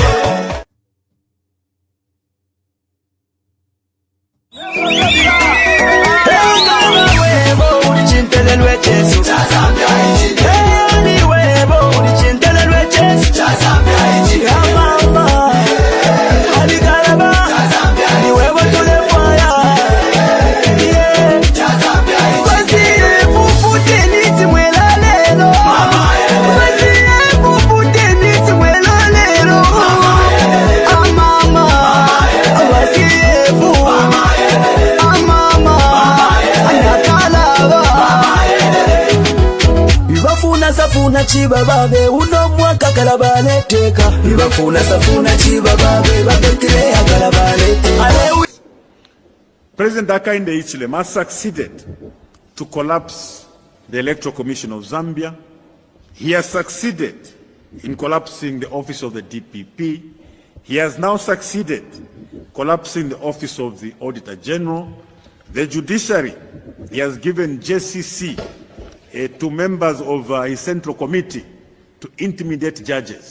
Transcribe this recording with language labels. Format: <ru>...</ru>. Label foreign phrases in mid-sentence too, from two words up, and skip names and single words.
<bem>wewe ulichintelelwe chesu Zambia ichi ni wewe ulichintelelwe chesu Zambia ichi mama Harry Kalaba, ni wewe tule fire. Wasiye fufute niti mwela lelo. Wasiye fufute niti mwela lelo. Mama, wasiye fu. Mama, Kalaba. Ibafuna safuna chiba babe uno mwaka Kalaba teka ibafuna safuna chiba babe babetire Kalaba teka.</bem> <en>President Hakainde Hichilema has succeeded to collapse the Electoral Commission of Zambia. He has succeeded in collapsing the office of the DPP. He has now succeeded collapsing the office of the Auditor General. The judiciary, he has given JCC to members of his Central Committee to intimidate judges.</en>